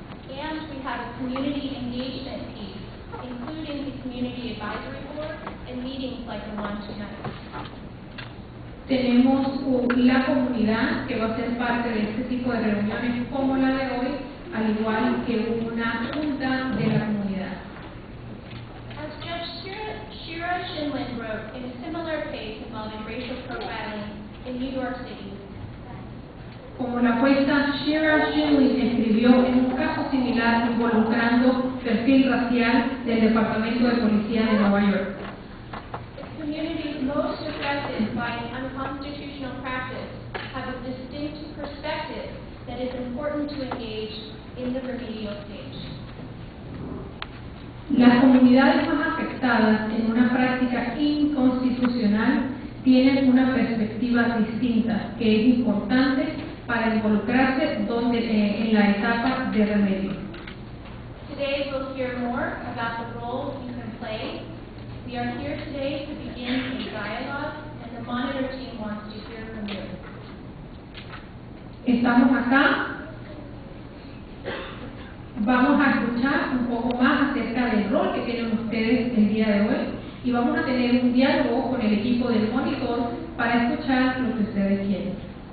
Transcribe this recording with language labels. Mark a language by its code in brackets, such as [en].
[en] And we have a community engagement piece, including the community advisory board and meetings like the one tonight. [es] Tenemos la comunidad que va a ser parte de este tipo de reuniones como la de hoy, al igual que una junta de la comunidad. [en] As Judge Shira Shinlin wrote in a similar case involving racial profiling in New York City, [es] Como la jueza Shira Shinlin escribió en un caso similar involucrando perfil racial del Departamento de Policía de Nueva York. [en] the communities most affected by an unconstitutional practice have a distinct perspective that is important to engage in the remedial stage. [es] Las comunidades más afectadas en una práctica inconstitucional tienen una perspectiva distinta que es importante para involucrarse en la etapa de remedio. [en] Today we'll hear more about the role you can play. We are here today to begin a dialogue, and the monitor team wants to hear from you. [es] Estamos acá, vamos a escuchar un poco más acerca del rol que tienen ustedes el día de hoy y vamos a tener un diálogo con el equipo del monitor para escuchar lo que ustedes quieren.